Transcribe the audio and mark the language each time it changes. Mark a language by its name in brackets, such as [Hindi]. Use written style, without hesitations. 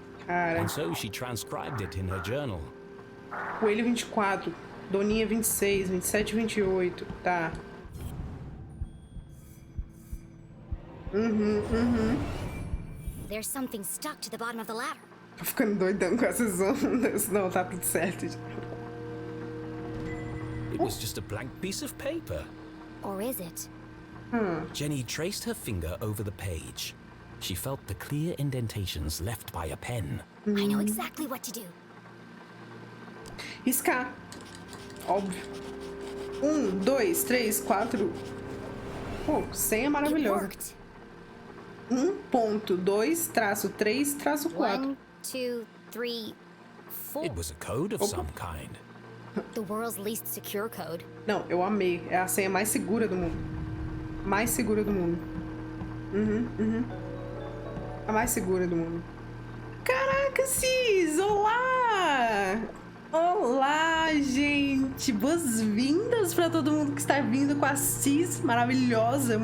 [Portuguese] Cara. [English] And so she transcribed it in her journal. [Portuguese] Coelho 24, Doninha 26, 27, 28. Tá. [English] There's something stuck to the bottom of the ladder. [Portuguese] Tô ficando doidão com essas ondas. Não, tá tudo certo. [English] It was just a blank piece of paper. Or is it? Jenny traced her finger over the page. She felt the clear indentations left by a pen. I know exactly what to do. [Portuguese] Riscar. Óbvio. 1, 2, 3, 4. Pô, senha maravilhosa. 1.2-3-4. 1, 2, 3, 4. [English] It was a code of some kind. The world's least secure code. [Portuguese] Não, eu amei. É a senha mais segura do mundo. Mais segura do mundo. A mais segura do mundo. Caraca, Cis! Olá! Olá, gente! Boas-vindas para todo mundo que está vindo com a Cis maravilhosa.